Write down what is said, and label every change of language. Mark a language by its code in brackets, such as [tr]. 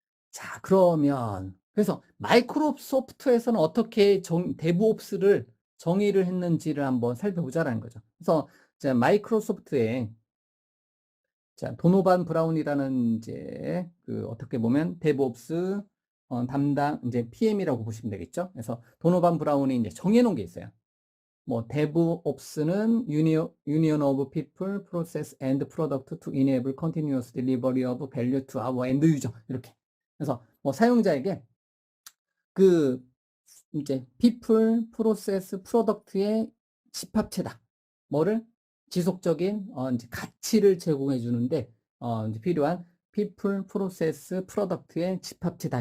[ko] 자, 그러면 그래서 마이크로소프트에서는 어떻게 데브옵스를 정의를 했는지를 한번 살펴보자라는 거죠. 그래서 자, 마이크로소프트에 자, 도노반 브라운이라는 이제 그 어떻게 보면 데브옵스 담당 이제 PM이라고 보시면 되겠죠. 그래서 도노반 브라운이 이제 정해놓은 게 있어요. [en] 뭐 DevOps는 Union of People, Process and Product to enable continuous delivery of value to our end user [ko] 이렇게. 그래서 뭐 사용자에게 그 이제 People, Process, Product의 집합체다. 뭐를 지속적인 이제 가치를 제공해 주는데 이제 필요한 People, Process, Product의 집합체다.